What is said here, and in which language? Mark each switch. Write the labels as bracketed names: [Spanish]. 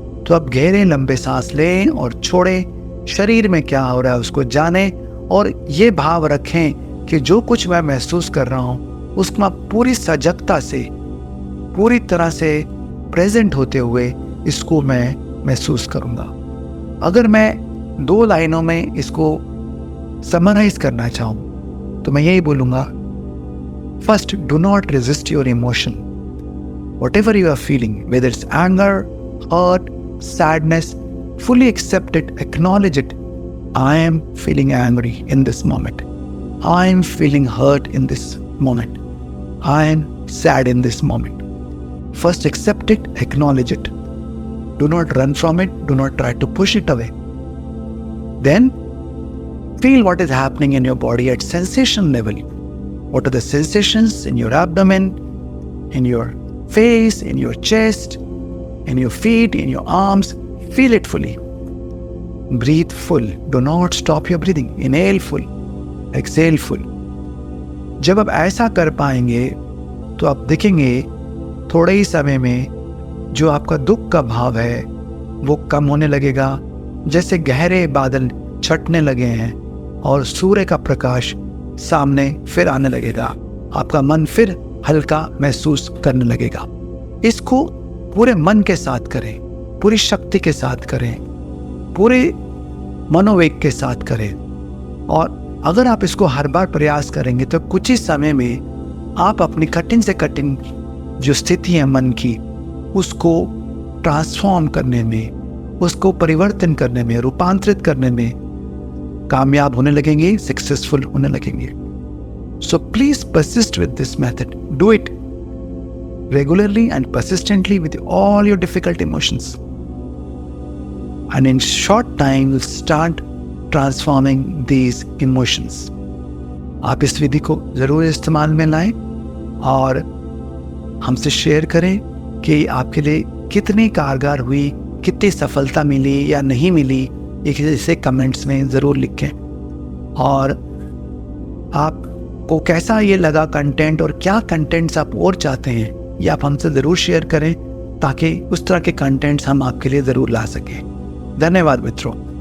[Hindi] तो अब गहरे लंबे सांस लें और छोड़ें। शरीर में क्या हो रहा है उसको जानें और ये भाव रखें कि जो कुछ मैं महसूस कर रहा हूँ उसमें पूरी सजगता से, पूरी तरह से प्रेजेंट होते हुए इसको मैं महसूस करूँगा। अगर मैं 2 लाइनों में इसको समराइज करना चाहूँ तो मैं यही बोलूँगा, [English] First, do not resist your emotion. Whatever you are feeling, whether it's anger, hurt, sadness, fully accept it, acknowledge it. I am feeling angry in this moment. I am feeling hurt in this moment. I am sad in this moment. First accept it, acknowledge it. Do not run from it. Do not try to push it away. Then feel what is happening in your body at sensation level. What are the sensations in your abdomen, in your face, in your chest, in your feet, in your arms? Feel it fully. Breathe full. Do not stop your breathing. Inhale full. Exhale full. [Hindi] जब आप ऐसा कर पाएंगे तो आप देखेंगे थोड़े ही समय में जो आपका दुख का भाव है वो कम होने लगेगा। जैसे गहरे बादल छटने लगे हैं और सूर्य का प्रकाश सामने फिर आने लगेगा, आपका मन फिर हल्का महसूस करने लगेगा। इसको पूरे मन के साथ करें, पूरी शक्ति के साथ करें, पूरे मनोवेग के साथ करें। और अगर आप इसको हर बार प्रयास करेंगे तो कुछ ही समय में आप अपनी कठिन से कठिन जो स्थिति है मन की, उसको ट्रांसफॉर्म करने में, उसको परिवर्तन करने में, रूपांतरित करने में कामयाब होने लगेंगे, सक्सेसफुल होने लगेंगे। [English] So please persist with this method. Do it regularly and persistently with all your difficult emotions. And in short time, you'll start transforming these emotions. [Hindi] आप इस विधि को ज़रूर इस्तेमाल में लाएं और हमसे शेयर करें कि आपके लिए कितनी कारगर हुई, कितनी सफलता मिली या नहीं मिली, इसे कमेंट्स में ज़रूर लिखें। और आप को कैसा ये लगा कंटेंट और क्या कंटेंट्स आप और चाहते हैं, ये आप हमसे ज़रूर शेयर करें ताकि उस तरह के कंटेंट्स हम आपके लिए ज़रूर ला सकें। धन्यवाद मित्रों।